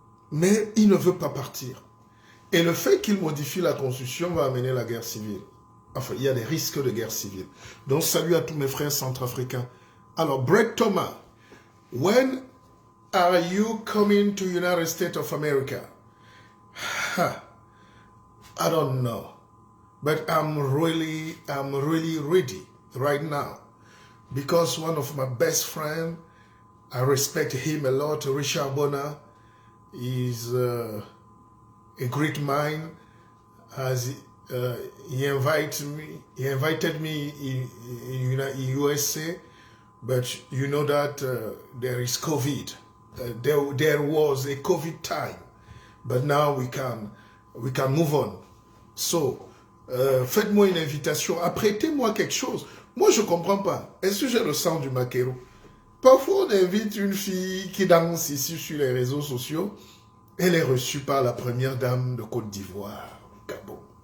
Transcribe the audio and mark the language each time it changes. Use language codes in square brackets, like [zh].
[fr] mais il ne veut pas partir. Et le fait qu'il modifie la constitution va amener la guerre civile. Enfin, il y a des risques de guerre civile. Donc, salut à tous mes frères centrafricains. [en] Alors, Brett Thomas, when are you coming to United States of America? I don't know. But I'm really ready right now. Because one of my best friends, I respect him a lot, Richard Bona, is a great mind. As he invited me in USA, but you know that there is COVID. There was a COVID time, but now we can move on. [fr] So, faites-moi une invitation, apprêtez-moi quelque chose. Moi, je comprends pas. Est-ce que j'ai le sang du maquereau? Parfois, on invite une fille qui danse ici sur les réseaux sociaux. Elle est reçue par la première dame de Côte d'Ivoire, Gabon.